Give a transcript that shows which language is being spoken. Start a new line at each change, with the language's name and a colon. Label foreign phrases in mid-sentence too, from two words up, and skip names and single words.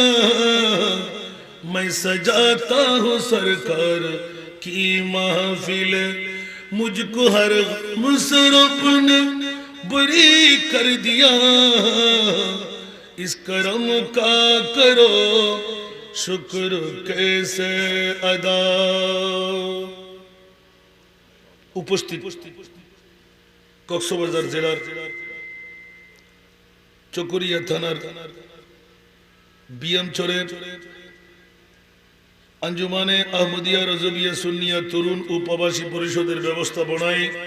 Urdu: میں سجاتا ہوں سرکار کی محفل، مجھ کو ہر غم سے رب نے بری کر دیا۔ اس کرم کا کرو شکر کیسے ادا۔
Bangla: উপস্থিত কক্সবাজার জেলার চকরিয়া থানার বিয়ামচরের আঞ্জুমানে আহমদিয়া রজবিয়া সুন্নিয়া তরুণ ও প্রবাসী পরিষদের ব্যবস্থাপনায়